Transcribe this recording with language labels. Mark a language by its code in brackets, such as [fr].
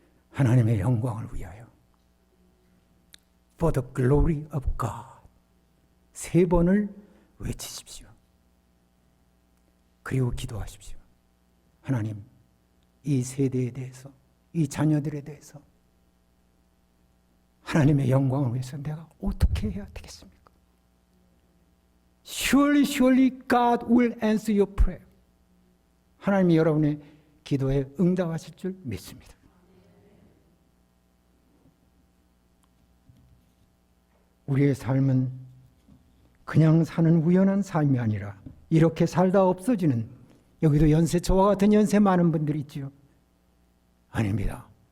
[ko] 하나님의 영광을 위하여 [en] For the glory of God [ko] 3번을 외치십시오. 그리고 기도하십시오. 하나님, 이 세대에 대해서, 이 자녀들에 대해서 하나님의 영광을 위해서 내가 어떻게 해야 되겠습니까? [en] surely, surely God will answer your prayer. [ko] 하나님이 여러분의 기도에 응답하실 줄 믿습니다. 우리의 삶은 그냥 사는 우연한 삶이 아니라 이렇게 살다 없어지는, 여기도 연세, 저와 같은 연세 많은 분들이 있지요. 아닙니다.